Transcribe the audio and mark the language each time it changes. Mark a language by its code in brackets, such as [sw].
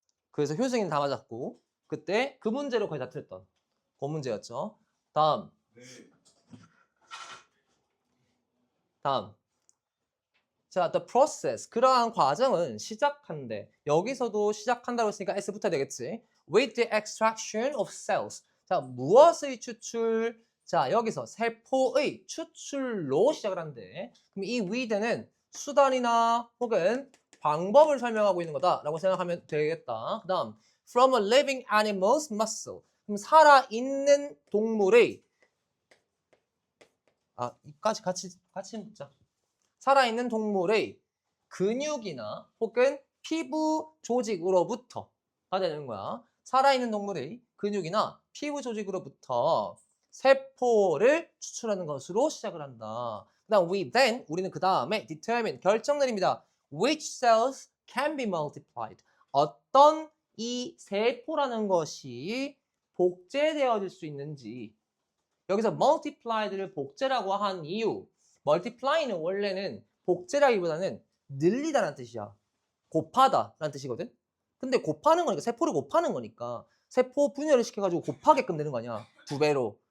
[ko] 그래서 효승이는 다 맞았고 그때 그 문제로 거의 다 틀렸던 그 문제였죠. 다음. [en] 자, the process. [ko] 그러한 과정은 시작한대. 여기서도 시작한다고 했으니까 S 붙어야 되겠지. [en] With the extraction of cells. [ko] 자, 무엇의 추출? 자, 여기서 세포의 추출로 시작을 한대. 그럼 이 with는 수단이나 혹은 방법을 설명하고 있는 거다라고 생각하면 되겠다. 그 다음, [en] from a living animal's muscle. [ko] 그럼 살아있는 동물의 이까지 같이 묻자. 살아있는 동물의 근육이나 혹은 피부 조직으로부터가 되는 거야. 살아있는 동물의 근육이나 피부 조직으로부터 세포를 추출하는 것으로 시작을 한다. 그다음 우리는 그 다음에 determine 결정 내립니다. [en] Which cells can be multiplied? [ko] 어떤 이 세포라는 것이 복제되어질 수 있는지. 여기서 multiplied를 복제라고 한 이유. multiply는 원래는 복제라기보다는 늘리다라는 뜻이야. 곱하다라는 뜻이거든. 근데 곱하는 거니까 세포를 곱하는 거니까 세포 분열을 시켜가지고 곱하게끔 되는 거 아니야. 2배로.